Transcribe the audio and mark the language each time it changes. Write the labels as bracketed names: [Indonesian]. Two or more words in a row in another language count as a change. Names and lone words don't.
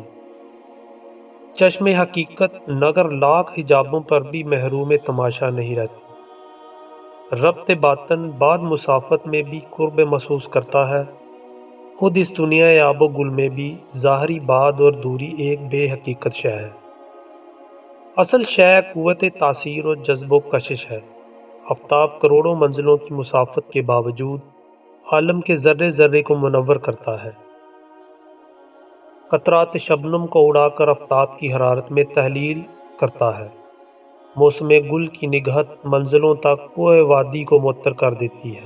[Urdu] چشم حقیقت نگر لاکھ حجابوں پر بھی محروم تماشا نہیں رہتی۔ ربط باطن بعد مسافت میں بھی قرب محسوس کرتا ہے۔ خود اس دنیا آب و گل میں بھی ظاہری بعد اور دوری ایک بے حقیقت شے ہے۔ اصل شے قوت تاثیر و جذب و کشش ہے۔ آفتاب کروڑوں منزلوں کی مسافت کے باوجود عالم کے ذرے ذرے کو منور کرتا ہے۔ قطرات شبنم کو اڑا کر آفتاب کی حرارت میں تحلیل کرتا ہے۔ موسم گل کی نگہت منزلوں تک کوہ وادی کو معطر کر دیتی ہے۔